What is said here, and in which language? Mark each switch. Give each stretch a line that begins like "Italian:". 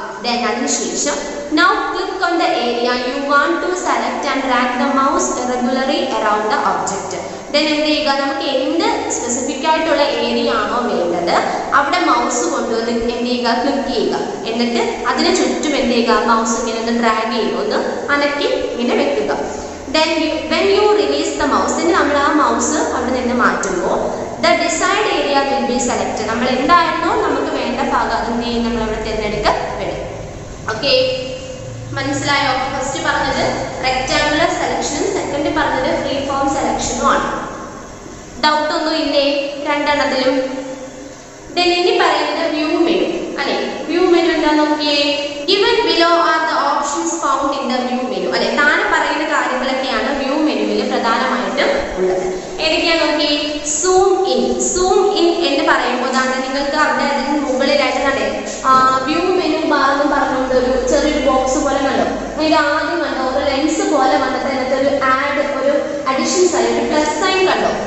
English: Then അതിനുശേഷം now click on the area you want to select and drag the mouse irregularly around the object.
Malayalam: then എന്ത് ചെയ്യുക, നമുക്ക് എന്ത് specific ആയിട്ടുള്ള area ആണോ വേണ്ടത് അവിടെ മൗസ് കൊണ്ടുവന്ന് എന്ത് ചെയ്യുക, ക്ലിക്ക് ചെയ്യുക. എന്നിട്ട് അതിന് ചുറ്റും എന്ത് ചെയ്യുക, മൗസ് ഇങ്ങനെ ഒന്ന് ഡ്രാഗ് ചെയ്യുക, ഒന്ന് അനക്കി ഇങ്ങനെ വെക്കുക.
English: then when you release the mouse,
Malayalam: നമ്മൾ ആ മൗസ് അവിടെ നിന്ന് മാറ്റുമ്പോൾ
English: the desired area will be selected.
Malayalam: നമ്മൾ എന്തായിരുന്നോ നമുക്ക് വേണ്ട ഭാഗം എന്ത് ചെയ്യും, നമ്മൾ അവിടെ തിരഞ്ഞെടുക്കപ്പെടും. ഓക്കെ, മനസ്സിലായോ? ഫസ്റ്റ് പറഞ്ഞത് റെക്ടാങ്കുലർ സെലക്ഷനും സെക്കൻഡ് പറഞ്ഞത് ഫ്രീ ഫോം സെലക്ഷനും ആണ്. ഡൗട്ട് ഒന്നും ഇല്ലേ രണ്ടെണ്ണത്തിലും? ഇനി പറയുന്നത് വ്യൂ മെനു അല്ലെ.
English: view menu
Malayalam: എന്താ നോക്കിയേ,
English: given below are the options found in the view menu.
Malayalam: അല്ലെ താഴെ പറയുന്ന കാര്യങ്ങളൊക്കെയാണ് വ്യൂ മെനുവിൽ പ്രധാനമായിട്ടും ഉള്ളത്. ഏതൊക്കെയാ നോക്കി, സൂം ഇൻ. സൂം ഇൻ എന്ന് പറയുമ്പോൾ നിങ്ങൾക്ക് അവിടെ അതിന് മുകളിലായിട്ട് കണ്ടേ വ്യൂ മെനു ബാർ എന്ന് പറഞ്ഞുകൊണ്ട് ഒരു ചെറിയൊരു ബോക്സ് പോലെ കണ്ടോ. ഇത് ആദ്യം കണ്ടോ ഒരു ലെൻസ് പോലെ വന്നിട്ട് അതിനകത്ത് ഒരു ആഡ് ഒരു അഡീഷൻ സൈൻ ഒരു പ്ലസ് സൈൻ കണ്ടോ.